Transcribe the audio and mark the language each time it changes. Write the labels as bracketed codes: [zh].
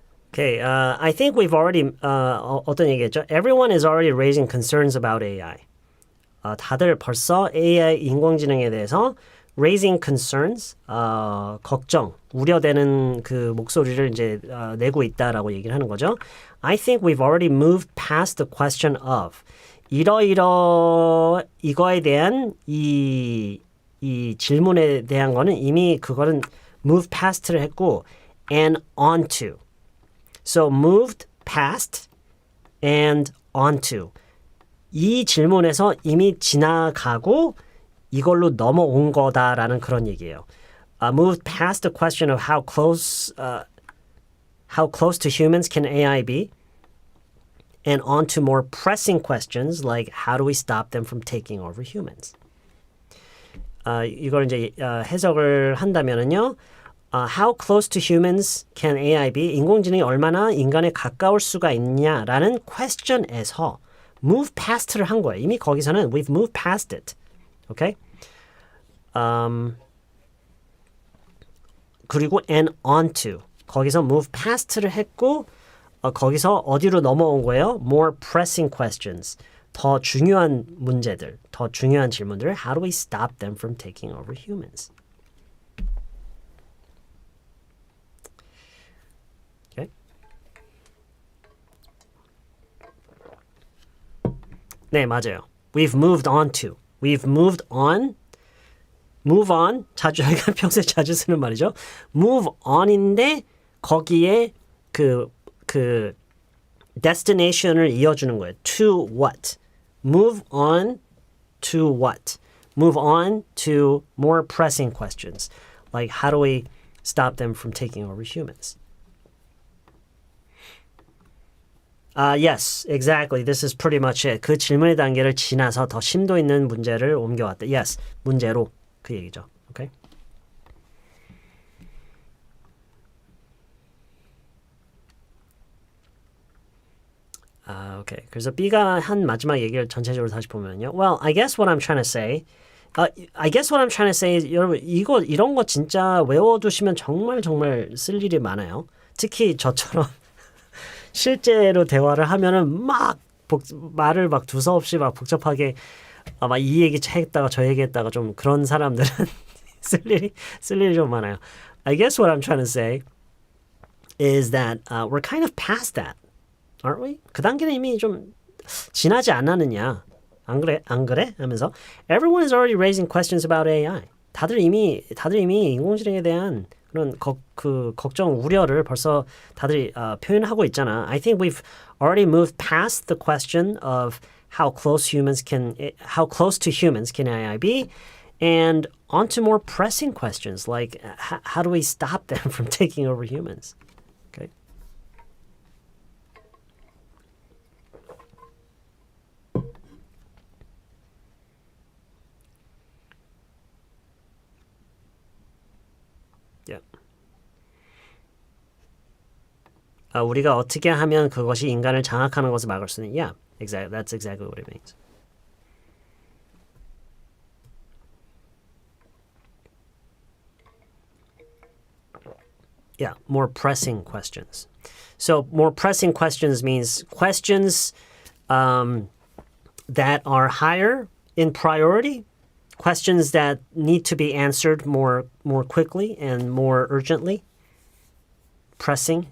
[en] Okay, I think we've already [ko] 어떤 얘기했죠? [en] Everyone is already raising concerns about AI. [ko] 다들 벌써 AI 인공지능에 대해서 [en] raising concerns, [ko] 걱정, 우려되는 그 목소리를 이제 내고 있다라고 얘기를 하는 거죠. [en] I think we've already moved past the question of [ko] 이거에 대한 이 질문에 대한 거는 이미 그거는 [en] move past를 했고 and onto. So moved past and onto. [ko] 이 질문에서 이미 지나가고 이걸로 넘어온 거다라는 그런 얘기예요. [en] Moved past the question of how close to humans can AI be, and onto more pressing questions like how do we stop them from taking over humans. [ko] 이걸 이제 해석을 한다면은요. [en] How close to humans can AI be? [ko] 인공지능이 얼마나 인간에 가까울 수가 있냐라는 question에서 move past를 한 거예요. 이미 거기서는 [en] we've moved past it. Okay? [ko] 그리고 [en] and onto. [ko] 거기서 move past를 했고 거기서 어디로 넘어온 거예요? [en] More pressing questions. [ko] 더 중요한 문제들, 더 중요한 질문들을 [en] How do we stop them from taking over humans? Okay. [ko] 네, 맞아요. [en] We've moved on to. We've moved on. Move on. [ko] 자주 저희가 평소에 자주 쓰는 말이죠. Move on인데 거기에 그 destination을 이어주는 거예요. [en] To what? Move on to what? Move on to more pressing questions. Like how do we stop them from taking over humans? Yes, exactly. This is pretty much it. [ko] 그 질문의 단계를 지나서 더 심도 있는 문제를 옮겨왔다. [en] Yes, [ko] 문제로 그 얘기죠. [en] Okay? Okay. [ko] 그래서 B가 한 마지막 얘기를 전체적으로 다시 보면요. [en] Well, I guess what I'm trying to say. I guess what I'm trying to say is [ko] 여러분 이런 거 진짜 외워두시면 정말 쓸 일이 많아요. 특히 저처럼 실제로 대화를 하면은 막 말을 막 두서없이 막 복잡하게 막 이 얘기 했다가 저 얘기 했다가 좀 그런 사람들은 쓸 일이 좀 많아요. [en] I guess what I'm trying to say is that we're kind of past that. Aren't we? [ko] 그 단계는 이미 좀 지나지 않았느냐. 안 그래? 안 그래? 하면서 [en] everyone is already raising questions about AI. [ko] 다들 이미 인공지능에 대한 그런 걱정, 우려를 벌써 다들 표현하고 있잖아. [en] I think we've already moved past the question of how close to humans can AI be, and onto more pressing questions like how do we stop them from taking over humans? Okay. Yeah. [ko] 우리가 어떻게 하면 그것이 인간을 장악하는 것을 막을 수 있는? [en] Yeah, exactly. That's exactly what it means. Yeah, more pressing questions. So more pressing questions means questions that are higher in priority, questions that need to be answered more quickly and more urgently. Pressing.